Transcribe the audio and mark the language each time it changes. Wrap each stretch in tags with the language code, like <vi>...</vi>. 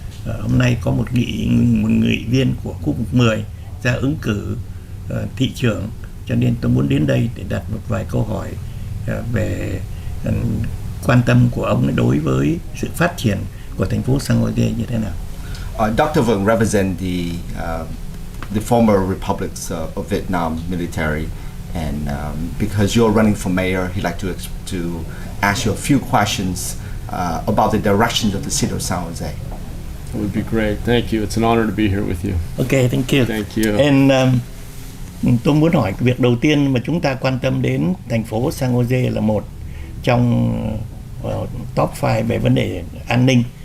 <vi>Hôm nay có một nghị viên của khu vực 10 ra ứng cử thị trưởng, cho nên tôi muốn đến đây để đặt một vài câu hỏi về quan tâm của ông đối với sự phát triển của thành phố San Jose như thế nào.</vi> <en>Dr. Vượng represent the former republics of Vietnam military, and because you're running for mayor, he'd like to ask you a few questions about the direction of the city of San Jose. It would be great. Thank you. It's an honor to be here with you. Okay, thank you. Thank you. And</en> <vi>tôi muốn hỏi việc đầu tiên mà chúng ta quan tâm đến thành phố San Jose là một trong top 5 về vấn đề an ninh.</vi>